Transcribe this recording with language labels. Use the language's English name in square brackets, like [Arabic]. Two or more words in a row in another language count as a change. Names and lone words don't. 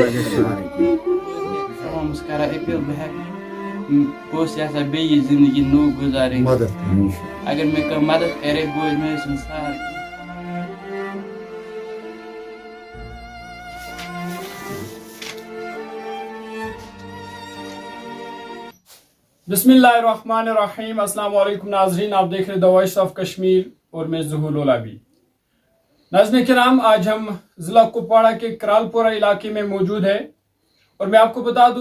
[Kashmiri] تمام کران اپیل بہٕ ہٮ۪کہٕ بہٕ اوسُس یژھان بیٚیہِ یہِ زندگی نوٚو گُزارٕنۍ اگر مےٚ کانٛہہ مدد کرے بہٕ حظ مےٚ ٲسِن سہارٕ [Arabic] بسم اللہ الرحمن الرحیم. السلام علیکم [Urdu] ناظرین, آپ دیکھ رہے دا وائس آف کشمیر اور میں ظہور لولابی. ناظرین کرام, آج ہم ضلع کپواڑہ کے کرال پورہ علاقے میں موجود ہیں اور میں آپ کو بتا دوں